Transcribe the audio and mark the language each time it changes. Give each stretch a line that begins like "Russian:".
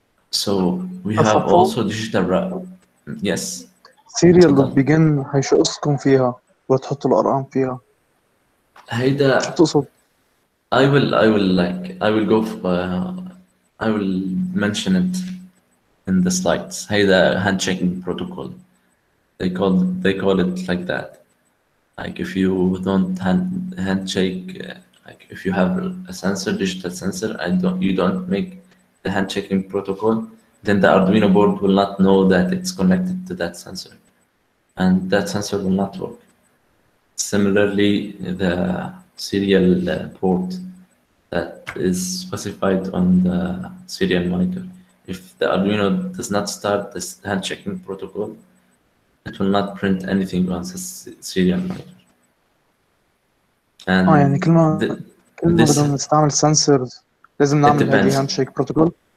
English: So we have also digital yes.
Arabic: سيريال دوت بيجن هيشو قصكم فيها وتحطوا الارقام فيها. هيدا شو تقصد؟
English: I will go I will mention it in the slides.
Arabic: هيدا
English: handshaking protocol. They call it like that. Like if you don't handshake, like if you have a sensor, digital sensor, and you don't make the handshaking protocol, then the Arduino board will not know that it's connected to that sensor, and that sensor will not work. Similarly, the serial port that is specified on the serial monitor, if the Arduino does not start this handshaking protocol, it will not print anything on the serial monitor. And
Arabic: يعني كل ما بدنا نستعمل sensors لازم نعمل هذه handshake protocol.